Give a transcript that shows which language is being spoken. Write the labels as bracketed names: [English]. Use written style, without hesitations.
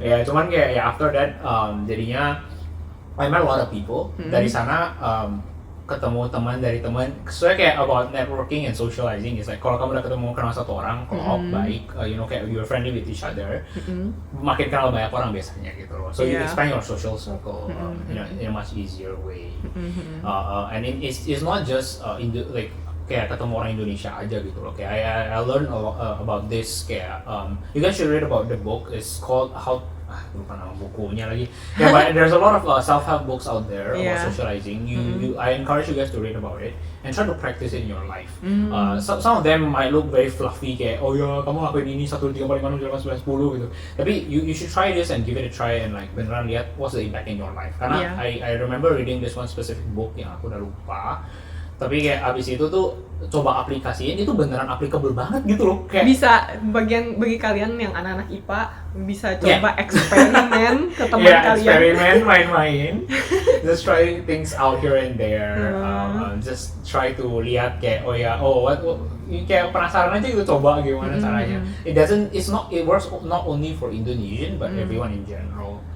[English] Ya, cuman kayak ya after that jadinya I met a lot of people. [Indonesian] Dari sana ketemu teman dari teman. Soalnya kayak [English] about networking and socializing is like [Indonesian] kalau kamu udah ketemu kenal satu orang, kalau baik, kayak [English] you're friendly with each other, [Indonesian] makin kenal banyak orang biasanya gitu loh. [English] So you expand your social circle in a much easier way. And it's not just [Indonesian] kayak ketemu orang Indonesia aja gitu loh. [English] Kayak I learned a lot about this. Kayak you guys should read about the book. It's called [Indonesian] lupa nama bukunya lagi. [English] Yeah, but there's a lot of self-help books out there about socializing. I encourage you guys to read about it and try to practice it in your life. Some of them might look very fluffy kayak [Indonesian] oh ya kamu lakuin ini [English] 1, 2, 3, 4, 5, 6, 7, 8, 9, 10 gitu. Tapi you should try this and give it a try and like beneran lihat what's the impact in your life. Karena I remember reading this one specific book [Indonesian] yang aku udah lupa. Tapi kayak abis itu tuh coba aplikasiin itu beneran applicable banget gitu loh. Kayak bisa bagi kalian yang anak-anak IPA bisa coba eksperimen ke teman kalian. Eksperimen main-main. [English] Just try things out here and there. Just try to lihat [Indonesian] kayak kayak penasaran aja gitu coba gimana caranya. [English] It works not only for Indonesian but everyone in general.